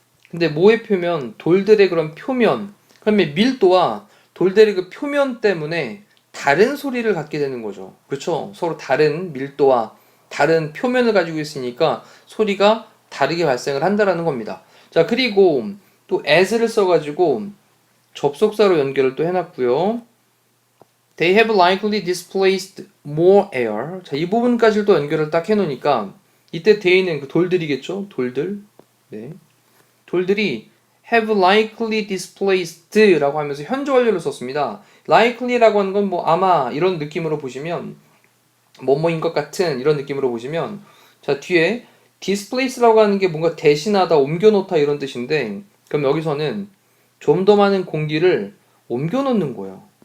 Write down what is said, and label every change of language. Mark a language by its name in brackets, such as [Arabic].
[Korean] 근데 뭐의 표면? 돌들의 그런 표면. 그러면 밀도와 돌들의 그 표면 때문에 다른 소리를 갖게 되는 거죠. 그렇죠? 서로 다른 밀도와 다른 표면을 가지고 있으니까 소리가 다르게 발생을 한다라는 겁니다. 자, 그리고 또 as를 써가지고 접속사로 연결을 또 해놨고요. [English] They have likely displaced more air. [Korean] 자, 이 부분까지 또 연결을 딱 해놓으니까 이때 they는 그 돌들이겠죠? 돌들. 네. 돌들이 [English] have likely displaced [Korean] 라고 하면서 현재 완료를 썼습니다. likely라고 하는 건 뭐 아마 이런 느낌으로 보시면 뭐뭐인 것 같은 이런 느낌으로 보시면 자 뒤에 displace라고 하는 게 뭔가 대신하다, 옮겨놓다 이런 뜻인데 그럼 여기서는 좀 더 많은 공기를 옮겨놓는 거예요.